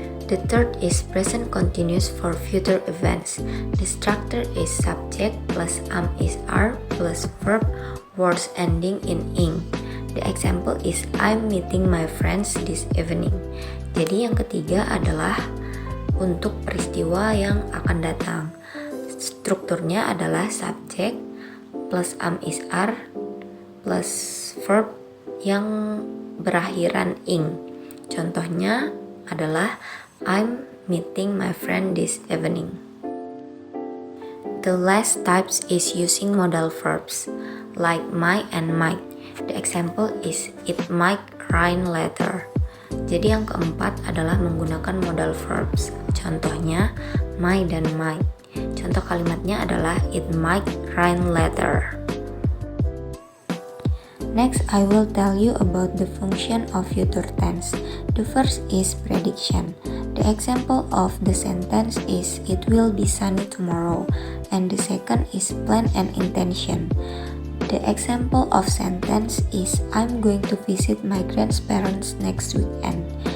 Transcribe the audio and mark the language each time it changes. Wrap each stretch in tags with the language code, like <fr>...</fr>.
<en>The third is present continuous for future events. The structure is subject plus is are plus verb, words ending in ing. The example is I'm meeting my friends this evening.</en> <id>Jadi yang ketiga adalah untuk peristiwa yang akan datang. Strukturnya adalah subject plus is are plus verb yang berakhiran ing. Contohnya adalah</id> <en>I'm meeting my friend this evening. The last types is using modal verbs like might and might. The example is it might rain later.</en> <id>Jadi yang keempat adalah menggunakan modal verbs. Contohnya might dan might. Contoh kalimatnya adalah</id> <en>it might rain later. Next, I will tell you about the function of future tense. The first is prediction. The The example of the sentence is it will be sunny tomorrow, and the second is plan and intention. The example of sentence is I'm going to visit my grandparents next weekend.</en>